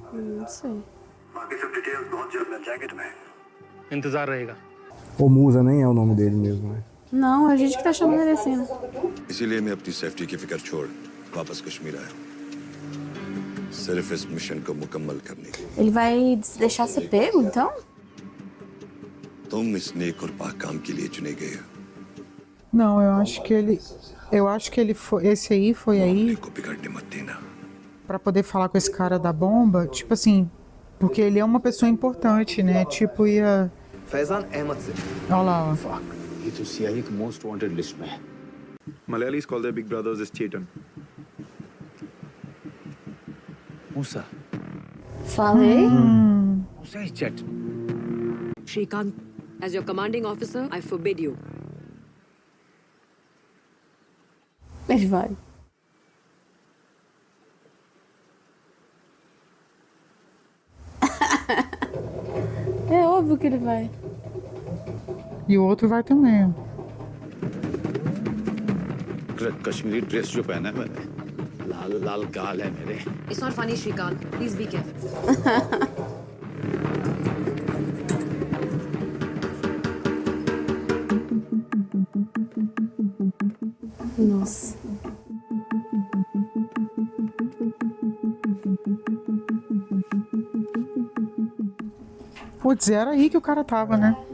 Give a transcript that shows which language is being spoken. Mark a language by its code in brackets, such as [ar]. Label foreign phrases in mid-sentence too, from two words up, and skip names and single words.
[pt] Não sei. [hi] बाकी सब डिटेल्स बहुत जल्द मिल जाएंगे तुम्हें। इंतजार रहेगा [pt] Ou Musa nem é o nome dele mesmo, né? Não, a gente que tá chamando ele assim. [hi] इसीलिए मैं अपनी सेफ्टी की फिक्र छोड़ वापस कश्मीर आया हूँ, सिर्फ इस मिशन को मुकम्मल करने के लिए। [pt] Ele vai deixar ser pego, então? [hi] तुम इस नेक और पाक काम के लिए चुने गए हो। [pt] Não, eu acho que ele foi, esse aí foi aí [hi] को बिगड़ने मत देना। [pt] pra poder falar com esse cara da bomba, tipo assim, porque ele é uma pessoa importante, né? Tipo ia [hi] फैजान अहमद से। [pt] Olha lá, ó. [hi] ये तो CIA की [en] most wanted list [hi] में है। [en] Malayalis call their big brothers as Chetan. [hi] मूसा [pt] Falei. [hi] मूसा ही चेट [en] Shrikant, as your commanding officer, I forbid you. [pt] Ele vai. É óbvio que ele vai. E o outro vai também. [hi] कश्मीरी ड्रेस जो पहना है मैंने लाल लाल गाल है मेरे [en] It's not funny, Shrikant. Please be careful. [pt] Nossa. Putz, era aí que o cara tava, né?